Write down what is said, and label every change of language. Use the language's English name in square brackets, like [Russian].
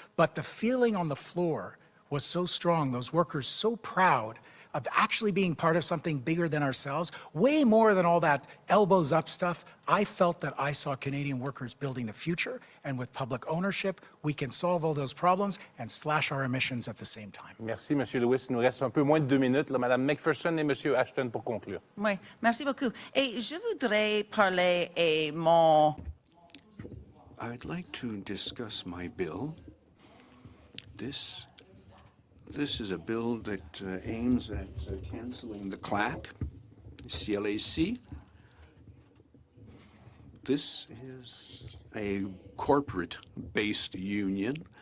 [English] But the feeling on the floor was so strong, those workers so proud of actually being part of something bigger than ourselves, way more than all that elbows up stuff. I felt that I saw Canadian workers building the future, and with public ownership, we can solve all those problems and slash our emissions at the same time. [French] Merci, Monsieur Lewis. Il nous reste un peu moins de 2 minutes. Là, Madame McPherson et Monsieur Ashton pour conclure. Oui, merci beaucoup. Et je voudrais parler et mon... [English] I'd like to discuss my bill. This is a bill that aims at canceling the CLAC, CLAC. This is a corporate-based union.